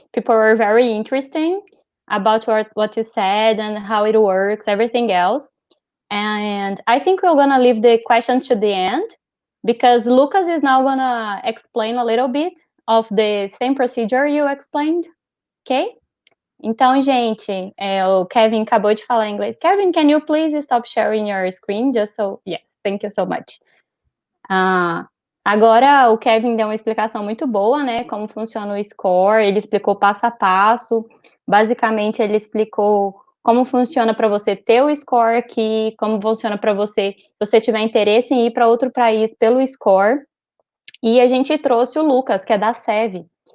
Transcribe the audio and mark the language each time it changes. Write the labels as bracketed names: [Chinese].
[English] People were very interesting about what you said and how it works, everything else. And I think we're going to leave the questions to the end, because Lucas is now going to explain a little bit of the same procedure you explained, okay? [Portuguese] Então, gente, o Kevin acabou de falar em inglês. [English] Kevin, can you please stop sharing your screen? Just so, yes, thank you so much. [Portuguese] Agora, o Kevin deu uma explicação muito boa, né, como funciona o score, ele explicou passo a passo, basicamente ele explicou como funciona para você ter o score aqui, como funciona para você, se você tiver interesse em ir para outro país pelo score, e a gente trouxe o Lucas, que é da CLEV.